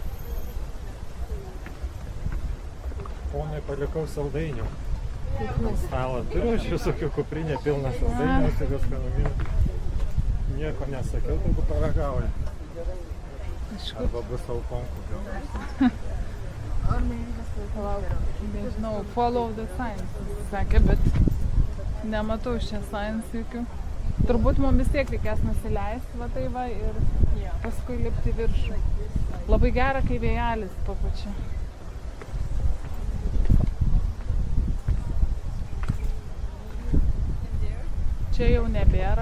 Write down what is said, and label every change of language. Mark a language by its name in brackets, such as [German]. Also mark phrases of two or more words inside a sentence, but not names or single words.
[Lithuanian] Ponai, palikau saldainių. Stalą turiu, aš visokių kuprinė pilna saldainių, visokios skanumynų. Nieko nesakiau, tegu paragauja. Arba bus aukonkų. Nežinau, [English] follow the signs, [Lithuanian] sakė, bet nematau čia signs jokių. Turbūt mums vis tiek reikės nusileisti, va tai va, ir paskui lipti viršų. Labai gera, kai vėjelis papučia. Čia jau nebėra.